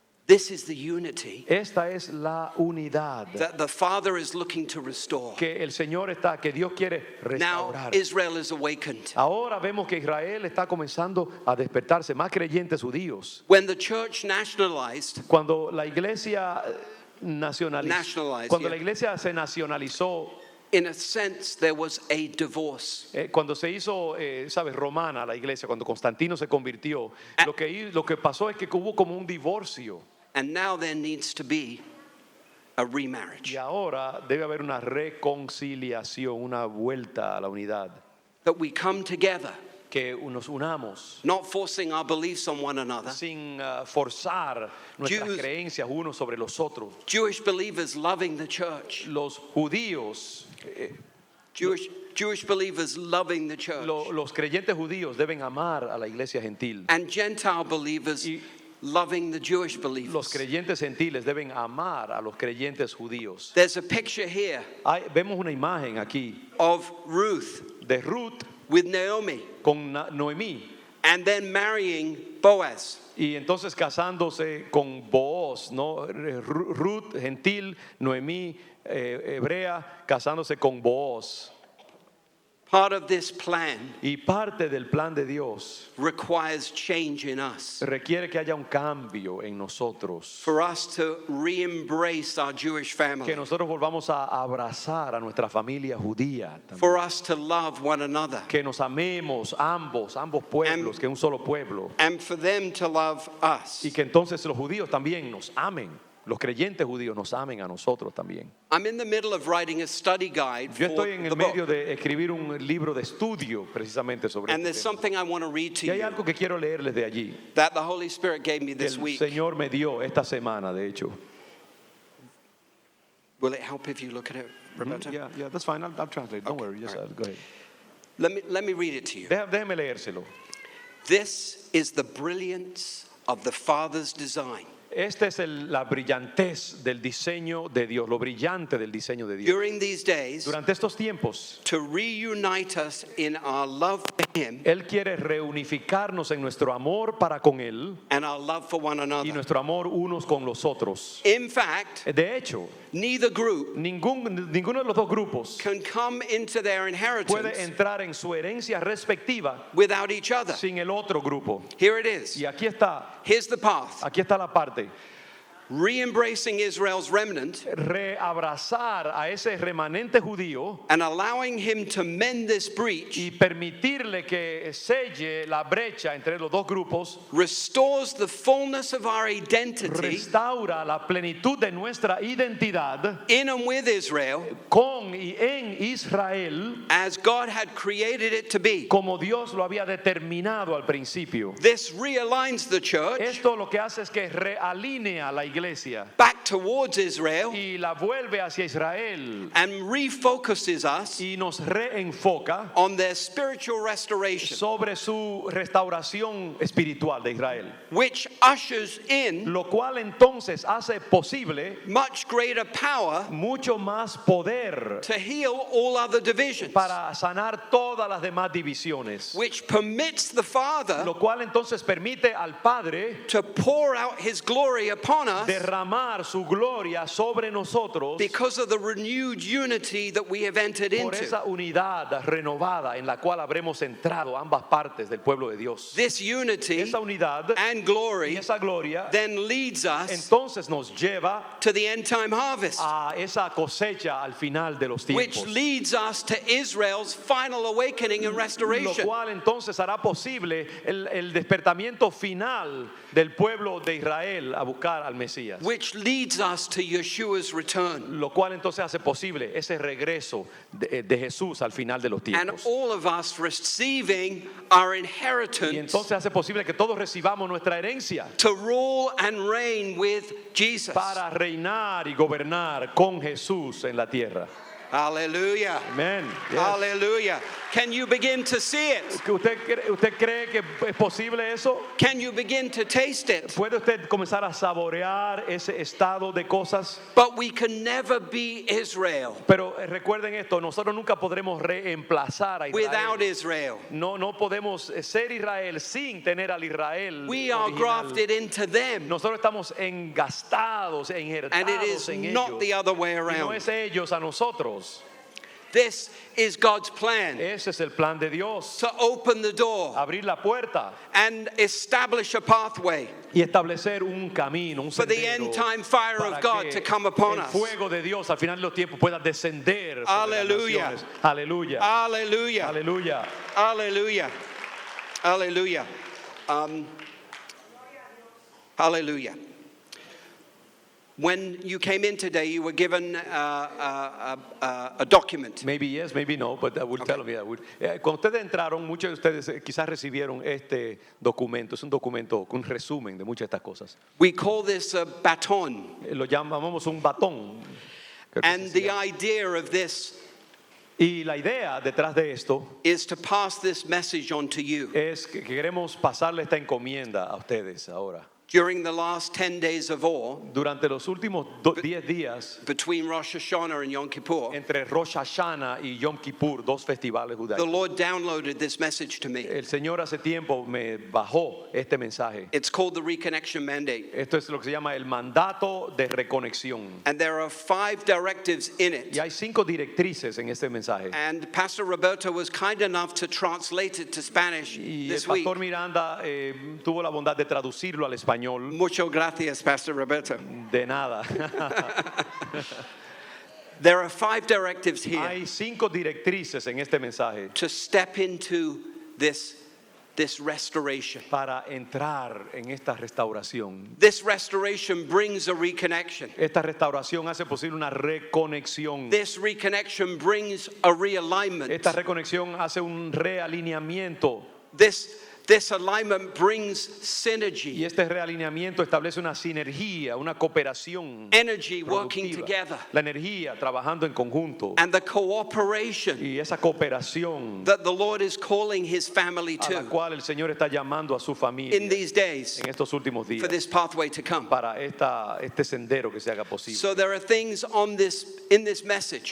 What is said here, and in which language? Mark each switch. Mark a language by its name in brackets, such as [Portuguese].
[English] This is the unity [Spanish] Esta es la unidad [English] that the Father is looking to restore. [Spanish] que el Señor que Dios quiere [English] Now [Spanish] restaurar. [English] Israel is awakened. [Spanish] Ahora vemos que Israel está comenzando a despertarse, más creyentes judíos. [English] When the church nationalized, [Spanish] Cuando la iglesia [English] Nationalized, [Spanish] cuando [English] yeah. [Spanish] la iglesia se nacionalizó, [English] in a sense, there was a divorce. [Spanish] cuando se hizo, sabes, romana la iglesia, cuando Constantino se convirtió, lo que pasó es que hubo como un divorcio [English] And now there needs to be a remarriage. [Spanish] y ahora debe haber una reconciliación, una vuelta a la unidad, [English] That we come together, [Spanish] que nos unamos [English] not forcing our beliefs on one another. [Spanish] sin forzar nuestras [English] Jews- [Spanish] creencias unos sobre los otros. [English] Jewish believers loving the church. [Spanish] Los judíos, [English] Jewish believers loving the church. [Spanish] los creyentes judíos deben amar a la iglesia gentil. [English] And Gentile believers [Spanish] Y- [English] loving the Jewish [Spanish] Los [English] believers. [Spanish] creyentes gentiles deben amar a los creyentes judíos. [English] There's a picture here [Spanish] Vemos una imagen aquí [English] of Ruth [Spanish] de Ruth [English] with Naomi [Spanish] con Noemí [English] and then marrying Boaz. [Spanish] y entonces casándose con Booz, ¿no? Ruth gentil, Noemí hebrea, casándose con Booz. [English] Part of this plan [Spanish] Y parte del plan de Dios [English] requires change in us. [Spanish] requiere que haya un cambio en nosotros, [English] For us to re-embrace our Jewish family. [Spanish] que nosotros volvamos a abrazar a nuestra familia judía también. [English] For us to love one another. [Spanish] Que nos amemos ambos pueblos, que un solo pueblo, [English] And for them to love us. [Spanish] y que entonces los judíos también nos amen, los creyentes judíos nos amen a nosotros también. [English] I'm in the middle of writing a study guide [Spanish] Yo [English] for [Spanish] estoy en [English] the [Spanish] el medio [English] book. [Spanish] de escribir un libro de estudio precisamente sobre [English] And [Spanish] este [English] there's [Spanish] tema. [English] something I want to read to [Spanish] Y hay [English] you [Spanish] algo que quiero leerles de allí, [English] that the Holy Spirit gave me [Spanish] que [English] this [Spanish] el [English] week. [Spanish] Señor me dio esta semana, de hecho. [English] Will it help if you look at it, Roberta? Yeah, that's fine. I'll translate. Don't worry. Just all right. go ahead. Let me read it to you. [Spanish] Déjeme leérselo. [English] This is the brilliance of the Father's design. [Spanish] Esta es la brillantez del diseño de Dios, lo brillante del diseño de Dios. [English] During these days, [Spanish] Durante estos tiempos, [English] to reunite us in our love for Him [Spanish] Él quiere reunificarnos en nuestro amor para con Él [English] and our love for one [Spanish] y [English] another. [Spanish] nuestro amor unos con los otros. [English] In fact, [Spanish] De hecho, [English] neither group [Spanish] ninguno de los dos grupos [English] can come into their [Spanish] puede [English] inheritance [Spanish] entrar en su herencia respectiva [English] without each other. [Spanish] sin el otro grupo. [English] Here it is. [Spanish] Y aquí está [English] Here's the path. [Spanish] la parte. [English] Re-embracing Israel's remnant [Spanish] Reabrazar a ese remanente judío [English] and allowing him to mend this breach [Spanish] y permitirle que selle la brecha entre los dos grupos, [English] restores the fullness of our identity [Spanish] restaura la plenitud de nuestra identidad [English] in and with Israel [Spanish] con y en Israel [English] as God had created it to be. [Spanish] como Dios lo había determinado al principio. [English] This realigns the church [Spanish] Esto lo que hace es que realinea la iglesia [English] back towards Israel [Spanish] y la vuelve hacia Israel [English] and refocuses us [Spanish] y nos reenfoca [English] on their spiritual restoration, [Spanish] sobre su restauración espiritual de Israel, [English] which ushers in [Spanish] lo cual entonces hace posible [English] much greater power [Spanish] mucho más poder [English] to heal all other divisions, [Spanish] para sanar todas las demás divisiones, [English] which permits the Father [Spanish] lo cual entonces permite al Padre [English] to pour out His glory upon us [Spanish] derramar su gloria sobre nosotros [English] because of the renewed unity that we have entered [Spanish] por [English] into. [Spanish] esa unidad renovada en la cual habremos entrado ambas partes del pueblo de Dios. [English] This unity [Spanish] Esa unidad [English] and [Spanish] y [English] glory [Spanish] esa gloria [English] then leads us [Spanish] entonces nos lleva [English] to the end time harvest, [Spanish] a esa cosecha al final de los [English] which [Spanish] tiempos, [English] leads us to Israel's final awakening and [Spanish] lo [English] restoration, [Spanish] cual entonces hará posible el despertamiento final del pueblo de Israel a buscar al Mesías, [English] which leads us to Yeshua's return. [Spanish] lo cual entonces hace posible ese regreso de Jesús al final de los [English] And [Spanish] tiempos. [English] all of us receiving our [Spanish] Y [English] inheritance [Spanish] entonces hace posible que todos recibamos nuestra herencia [English] to rule and reign with Jesus. [Spanish] para reinar y gobernar con Jesús en la tierra. [English] Hallelujah. [Spanish] Amén. Yes. [English] Hallelujah. Can you begin to see it? [Spanish] ¿Usted cree que es posible eso? [English] Can you begin to taste it? [Spanish] ¿Puede usted comenzar a saborear ese estado de cosas? [English] But we can never be Israel [Spanish] Pero recuerden esto, nosotros nunca podremos reemplazar a [English] without [Spanish] Israel. [English] Israel. [Spanish] No podemos ser Israel sin tener al Israel [English] We are [Spanish] original. [English] grafted into them, [Spanish] Nosotros estamos engastados, [English] and it [Spanish] injertados [English] is [Spanish] en [English] not [Spanish] ellos. [English] the other way [Spanish] Y no [English] around. [Spanish] es ellos a nosotros. [English] This is God's plan [Spanish] Ese es el plan de Dios. [English] to open the door [Spanish] Abrir la puerta [English] and establish a pathway [Spanish] y establecer un camino, un [English] for the [Spanish] sendero [English] end time fire [Spanish] para [English] of God [Spanish] que [English] to come upon [Spanish] el [English] us. [Spanish] fuego de Dios al final de los tiempos pueda descender sobre las Aleluya. naciones. Aleluya. [English] Hallelujah. [Spanish] Aleluya. [English] Hallelujah. Hallelujah. Hallelujah. When you came in today, you were given a document. Maybe yes, maybe no, but I will tell them. [Spanish] Yeah, cuando ustedes entraron, muchos de ustedes quizás recibieron este documento. Es un documento con un resumen de muchas de estas cosas. [English] We call this a baton. [Spanish] Lo llamamos un batón. Creo que [English] And [Spanish] así se [English] the [Spanish] llama. [English] idea of this [Spanish] Y la idea detrás de esto [English] is to pass this message on to you. [Spanish] es que queremos pasarle esta encomienda a ustedes ahora. [English] During the last 10 days of awe, [Spanish] Durante los últimos 10 días, [English] between Rosh Hashanah and Yom Kippur, [Spanish] entre Rosh Hashanah y Yom Kippur, dos festivales [English] the [Spanish] judaicos, [English] Lord downloaded this message to me. [Spanish] el Señor hace tiempo me bajó este mensaje. [English] It's called the Reconnection Mandate. [Spanish] Esto es lo que se llama el mandato de reconexión. [English] And there are 5 directives in it. [Spanish] Y hay 5 directrices en este mensaje. [English] And Pastor Roberto was kind enough to translate it to Spanish [Spanish] Y el [English] this week. [Spanish] pastor Miranda tuvo la bondad de traducirlo al español. Muchas gracias, Pastor Roberto. De nada. [English] There are 5 directives here [Spanish] Hay 5 directrices en este mensaje [English] to step into this restoration. [Spanish] para entrar en esta restauración. [English] This restoration brings a reconnection. [Spanish] Esta restauración hace posible una reconexión. [English] This reconnection brings a realignment. [Spanish] Esta reconexión hace un realineamiento. [English] This This alignment brings [Spanish] Y [English] synergy, [Spanish] este realineamiento establece una sinergia, una cooperación [English] energy working [Spanish] productiva. [English] together, [Spanish] La energía trabajando en conjunto [English] and the cooperation [Spanish] y esa cooperación [English] that the Lord is calling his family [Spanish] a la [English] to [Spanish] cual el Señor está llamando a su familia [English] in these days [Spanish] en estos últimos [English] for [Spanish] días [English] this pathway to come. [Spanish] para este sendero que se haga posible. [English] So there are things in this message